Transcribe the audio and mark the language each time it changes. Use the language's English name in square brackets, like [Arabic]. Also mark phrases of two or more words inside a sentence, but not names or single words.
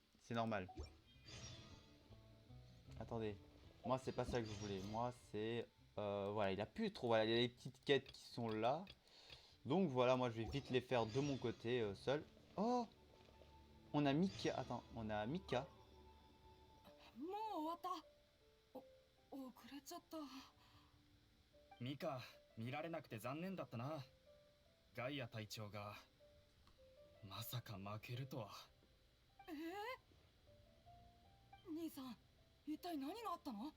[French] C'est normal. Attendez. Moi, c'est pas ça que je voulais. Moi, c'est... voilà, il a plus trop. Voilà, il y a les petites quêtes qui sont là. Donc voilà, moi, je vais vite les faire de mon côté, seul. Oh! On a Mika. Attends, on a Mika. [Japanese] もう終わった遅れちゃった。ミカ、見られなくて残念だったな。ガイア隊長がまさか負けるとは。兄さん、一体何があったの？